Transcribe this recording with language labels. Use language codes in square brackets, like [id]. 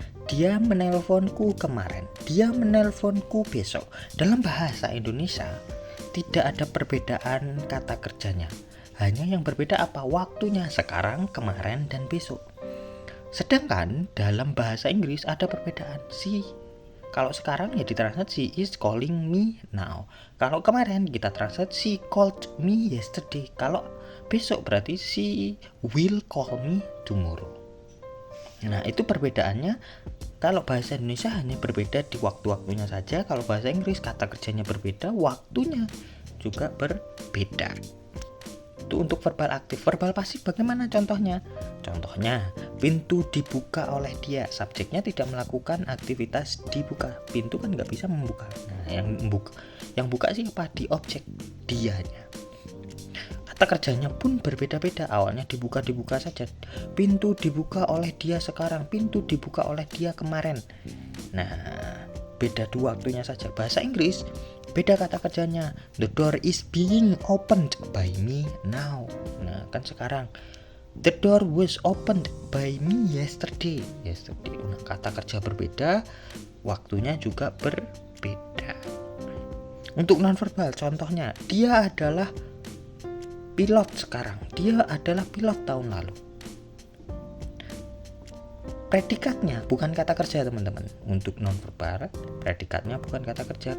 [id] Dia menelponku kemarin. Dia menelponku besok. Dalam bahasa Indonesia tidak ada perbedaan kata kerjanya. Hanya yang berbeda apa? Waktunya, sekarang, kemarin, dan besok. Sedangkan dalam bahasa Inggris ada perbedaan. Kalau sekarang ya ditranslate [en] she is calling me now. [id] Kalau kemarin kita translate [en] she called me yesterday. [id] Kalau besok berarti [en] she will call me tomorrow. [id] Nah, itu perbedaannya. Kalau bahasa Indonesia hanya berbeda di waktu-waktunya saja. Kalau bahasa Inggris kata kerjanya berbeda, waktunya juga berbeda. Itu untuk verbal aktif. Verbal pasif bagaimana contohnya? Contohnya, pintu dibuka oleh dia. Subjeknya tidak melakukan aktivitas dibuka. Pintu kan nggak bisa membuka. Nah, yang buka siapa? Di objek dianya. Kata kerjanya pun berbeda-beda. Awalnya dibuka saja. Pintu dibuka oleh dia sekarang. Pintu dibuka oleh dia kemarin. Nah, beda 2 waktunya saja. Bahasa Inggris beda kata kerjanya. [en] The door is being opened by me now. [id] Nah, kan sekarang. [en] The door was opened by me yesterday. [id] Nah, kata kerja berbeda, waktunya juga berbeda. Untuk nonverbal, contohnya, dia adalah pilot sekarang. Dia adalah pilot tahun lalu. Predikatnya bukan kata kerja, teman-teman. Untuk nonverbal, predikatnya bukan kata kerja.